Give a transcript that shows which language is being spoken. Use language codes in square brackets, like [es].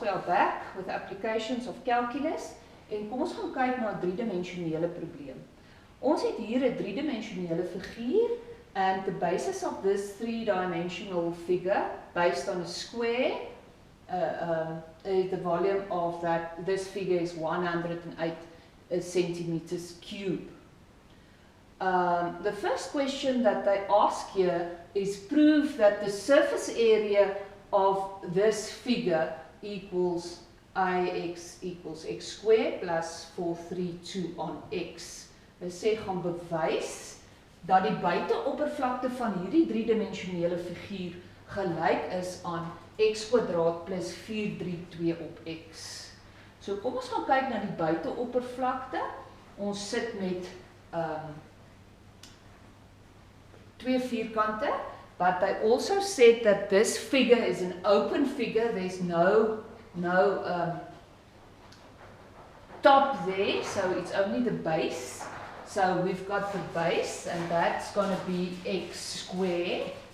[en] We are back with applications of calculus. [af] En kom ons gaan kyk na 'n driedimensionele probleem. Ons het hier 'n driedimensionele figuur [en] and the basis of this three-dimensional figure based on a square, the volume of this figure is 108 centimeters cube. The first question that they ask here is prove that the surface area of this figure equals AX equals x squared plus 432 on x. [af] Hulle sê gaan bewys dat die buiteoppervlakte van hierdie driedimensionele figuur gelyk is aan x kwadraat plus 432 op x. So kom ons gaan kyk na die buiteoppervlakte. Ons sit met twee vierkante. [en] But they also said that this figure is an open figure. There's no top there, so it's only the base. So we've got the base, and that's going to be x squared.